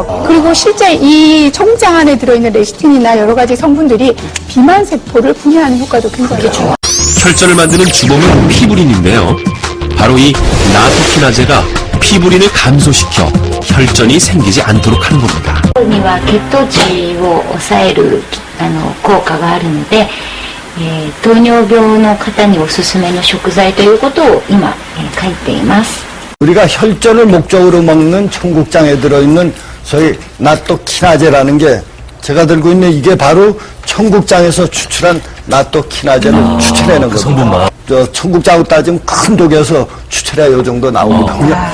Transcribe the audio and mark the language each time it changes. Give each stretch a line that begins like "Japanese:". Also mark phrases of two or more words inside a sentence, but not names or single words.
Korean: 그리고 실제 이 청국장 안에 들어있는 레시틴이나 여러 가지 성분들이 비만 세포를 분해하는 효과도 굉장히 좋아요. 혈전을 만드는 주범은 피부린인데요. 바로 이 나토키나제가 피부린을 감소시켜 혈전이 생기지 않도록 하는 겁니다.
Japanese: には血糖値を抑える効果があるので、糖尿病の方におすすめの食材ということを今、書いています。
Korean: 우리가 혈전을 목적으로 먹는 청국장에 들어있는 소위 나토키나제라는 게, 제가 들고 있는 이게 바로 청국장에서 추출한 나토키나제를 추출해내는 거죠. 성분만. 청국장으로 따지면 큰 독에서 추출해야 이 정도 나옵니다.